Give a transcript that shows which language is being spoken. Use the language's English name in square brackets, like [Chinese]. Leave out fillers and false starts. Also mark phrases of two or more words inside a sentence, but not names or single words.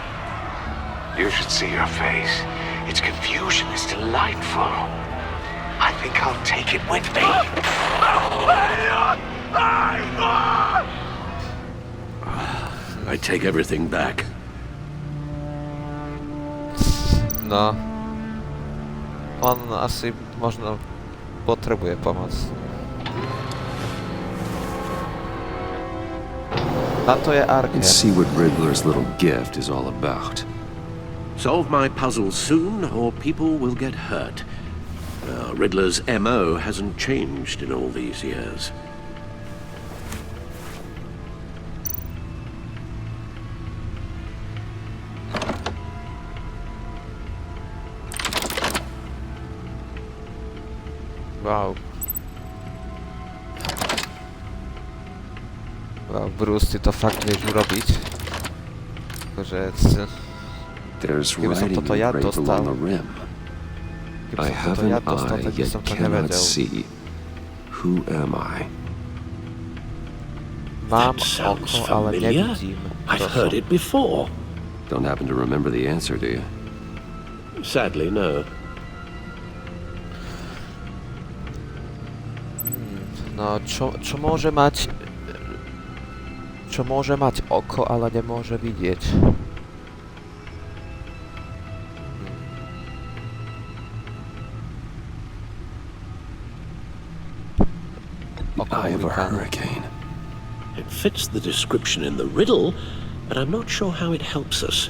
[English] You should see your face. Its confusion is delightful. I think I'll take it with me. I take everything back. No. [Slovak] On asi možno potrebuje pomoc. Na to je Arkham. [English] And see what Riddler's little gift is all about. Solve my puzzle soon, or people will get hurt. Riddler's MO hasn't changed in all these years. Wow. Wow, Bruce, [Slovak] ty to fakt vieš urobiť. Akože... [English] There's [Slovak] Keby som [English] writing [Slovak] toto ja [English] engraved [Slovak] dostal... [English] along the rim. [Slovak] Keby [English] I [Slovak] som [English] have [Slovak] toto ja [English] an [Slovak] dostal, [English] eye, [Slovak] tak by [English] yet [Slovak] som to [English] cannot [Slovak] nevedel. [English] see. Who am I? [Slovak] Mám [English] That sounds [Slovak] oko, ale [English] familiar. [Slovak] nevidím. [English] I've [Slovak] Kto [English] heard [Slovak] som. [English] it before. Don't happen to remember the answer, do you? Sadly, no. [Slovak] No, čo môže mať... Čo môže mať oko, ale nemôže vidieť? [English] Eye of a hurricane. It fits the description in the riddle, but I'm not sure how it helps us.